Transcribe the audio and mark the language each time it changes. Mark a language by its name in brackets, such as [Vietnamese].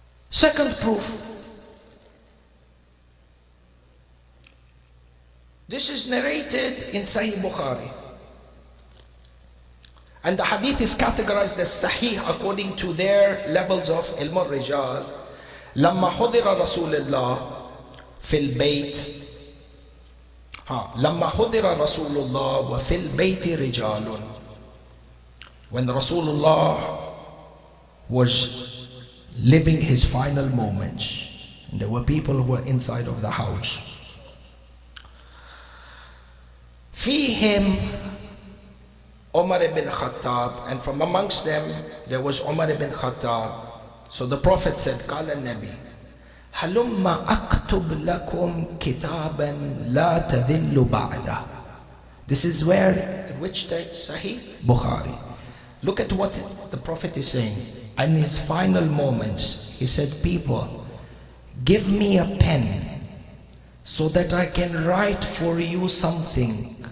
[English] Second proof. This is narrated in Sahih Bukhari. And the hadith is categorized as Sahih according to their levels of ilm al-rijal. [Arabic] لما حضر رسول الله في البيت لما حضر رسول الله وفي البيت رجال. [English] When Rasulullah was living his final moments, and there were people who were inside of the house. فيهم Umar ibn Khattab, and from amongst them there was Umar ibn Khattab. So the Prophet said, [Arabic] قال النبي هلم أكتب لكم كتابا لا تذل بعده. [English] This is where, in which text? Sahih Bukhari. Look at what the Prophet is saying. In his final moments, he said, people, give me a pen so that I can write for you something.